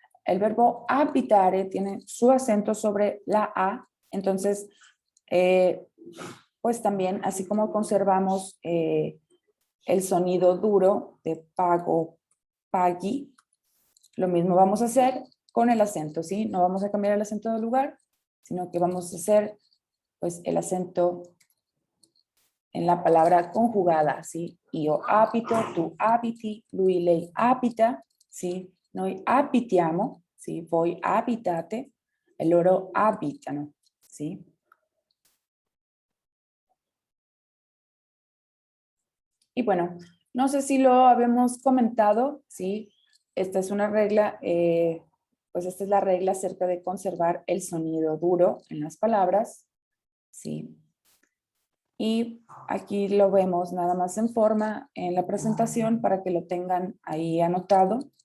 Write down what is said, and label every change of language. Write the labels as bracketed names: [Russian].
[Spanish] El verbo habitare tiene su acento sobre la A, entonces, pues también, así como conservamos el sonido duro de pago, paghi, lo mismo vamos a hacer con el acento, ¿sí? No vamos a cambiar el acento del lugar, sino que vamos a hacer, pues, el acento en la palabra conjugada, ¿sí? [Italian] Io abito, tu abiti, lui, lei abita, ¿sí? Noi abitiamo, ¿sí? Voi abitate, e loro abitano, ¿sí? [Spanish] Y bueno, no sé si lo habíamos comentado, ¿sí? Esta es una regla, pues esta es la regla acerca de conservar el sonido duro en las palabras, ¿sí? Y aquí lo vemos nada más en forma en la presentación para que lo tengan ahí anotado.